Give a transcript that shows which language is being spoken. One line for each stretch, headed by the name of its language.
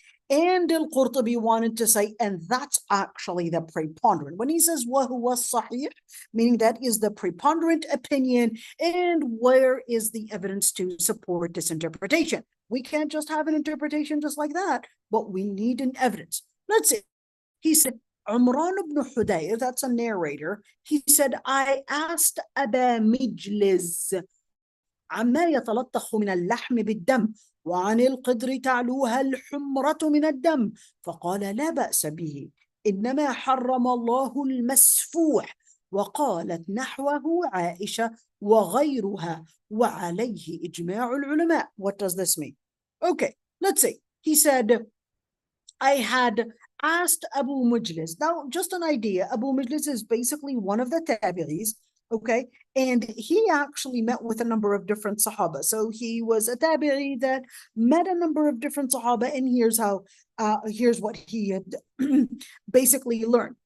English: And al-Qurtubi wanted to say, and that's actually the preponderant. When he says
Arabic: وَهُوَ الصَّحِيحُ,
English: meaning that is the preponderant opinion, and where is the evidence to support this interpretation? We can't just have an interpretation just like that, but we need an evidence. Let's see. He said, Umran ibn Hudayr, that's a narrator, he said, I asked Aba Mijlis
Arabic: عما يتلطخ من اللحم بالدم وعن القدر تعلوها الحمرة من الدم فقال لا بأس به إنما حرم الله المسفوح وقالت نحوه عائشة وغيرها وعليه إجماع العلماء.
English: What does this mean? Okay, let's see. He said, I had asked Abu Mujlis. Now, just an idea, Abu Mujlis is basically one of the tabi'is, okay? And he actually met with a number of different Sahaba. So he was a tabi'i that met a number of different Sahaba, and here's what he had basically learned.